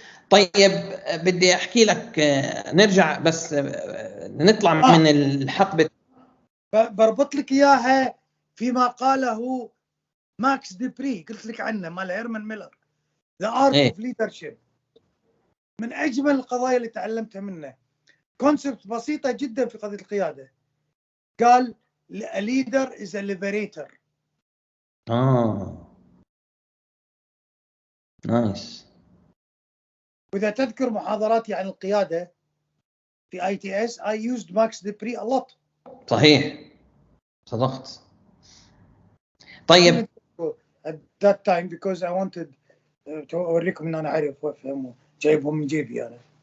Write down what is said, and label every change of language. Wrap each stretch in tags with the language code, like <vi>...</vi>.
<ar>طيب بدي أحكي لك، نرجع بس نطلع من الحقبة. بربط لك إياها فيما قاله ماكس ديبري، قلت لك عنه، مال هيرمان ميلر، The Art of Leadership. من أجمل القضايا اللي تعلمتها منه، كونسبت بسيطة جدا في قضية القيادة. قال:</ar> <en>A leader is a liberator. Nice.</en> <ar>وإذا تذكر محاضراتي عن القيادة في</ar> <en>ITS I used Max Dupree a lot.</en> <ar>صحيح. صدقت. طيب</ar> <en>at that time because I wanted to</en> <ar>أوريكم إن أنا أعرف وأفهم، جايبهم من جيبي أنا.</ar>